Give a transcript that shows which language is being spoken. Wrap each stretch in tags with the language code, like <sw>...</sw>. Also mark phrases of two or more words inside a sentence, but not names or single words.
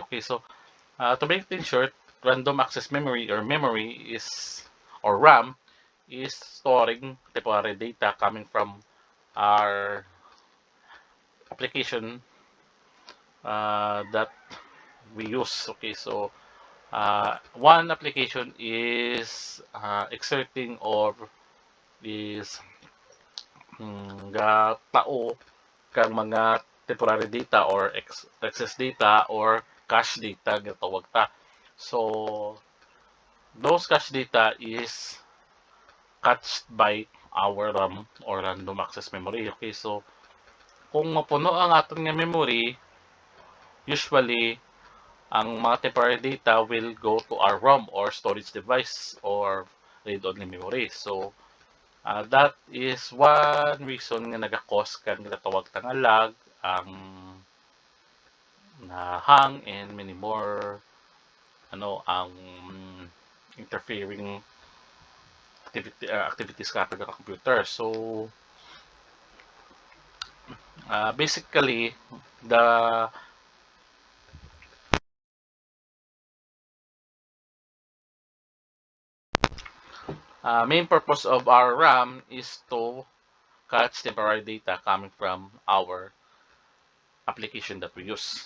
<en>Okay, so to make things short, random access memory or memory is, or RAM, is storing temporary data coming from our application that we use. Okay, so one application is exerting or is tao kang mga temporary data or excess data or cache data</en> <hil>gatawag ta.</hil> <en>So those cache data is cached by our RAM or random access memory. Okay, so</en> <hil>kung mapuno ang aton nga memory, usually ang mga</hil> <en>temporary data will go to our ROM or storage device or read-only memory. So that is one reason</en> <hil>nga naga-cause kang ginatawag nga lag, ang hang,</hil> <en>and many more ang interfering activities ka sa computer. So basically the main purpose of our RAM is to catch temporary data coming from our application that we use.</en>